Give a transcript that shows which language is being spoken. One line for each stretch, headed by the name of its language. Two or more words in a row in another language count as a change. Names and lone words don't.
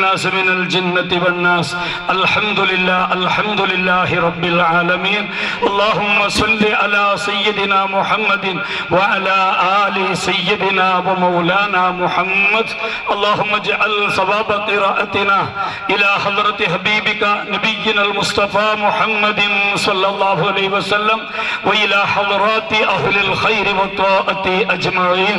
Arabic: الحمد لله رب العالمين. اللهم صل على سيدنا محمد وعلى آل سيدنا ومولانا محمد. اللهم اجعل ثواب قراءتنا إلى حضرة حبيبك نبينا المصطفى محمد صلى الله عليه وسلم وإلى حضرات أهل الخير والطاعة أجمعين.